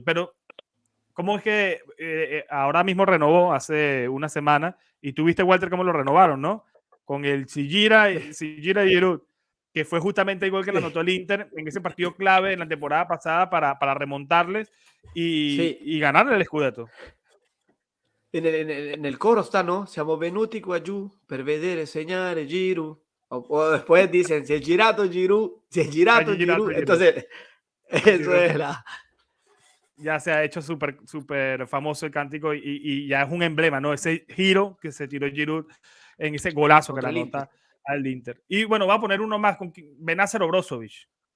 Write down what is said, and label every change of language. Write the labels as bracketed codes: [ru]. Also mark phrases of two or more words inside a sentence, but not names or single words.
[es] Pero ¿cómo es que ahora mismo renovó hace una semana y tú viste, Walter, cómo lo renovaron, ¿no? Con el Sijira y Giroud, que fue justamente el gol que le anotó el Inter en ese partido clave en la temporada pasada para remontarles y ganarle el Scudetto. En el coro está, ¿no? [it] Siamo venuti qua giù per vedere segnare Giroud. [es] O después dicen, [it] si è girato Giroud, [es] entonces eso es la... Ya se ha hecho súper famoso el cántico y ya es un emblema, ¿no? Ese giro que se tiró Giroud en ese golazo que le anota al Inter. Y bueno, va a poner uno más con Benacer o Brozovic.